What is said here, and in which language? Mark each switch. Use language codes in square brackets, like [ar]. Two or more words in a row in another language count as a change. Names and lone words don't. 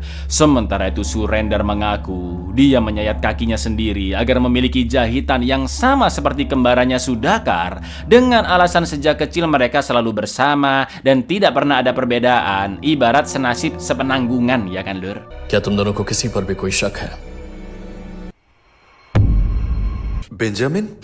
[id] Sementara itu Surendar mengaku dia menyayat kakinya sendiri agar memiliki jahitan yang sama seperti kembarannya Sudhakar, dengan alasan sejak kecil mereka selalu bersama dan tidak pernah ada perbedaan, ibarat senasib sepenanggungan, ya kan lur? [hi] क्या तुम दोनों को किसी पर भी कोई शक है? बेंजामिन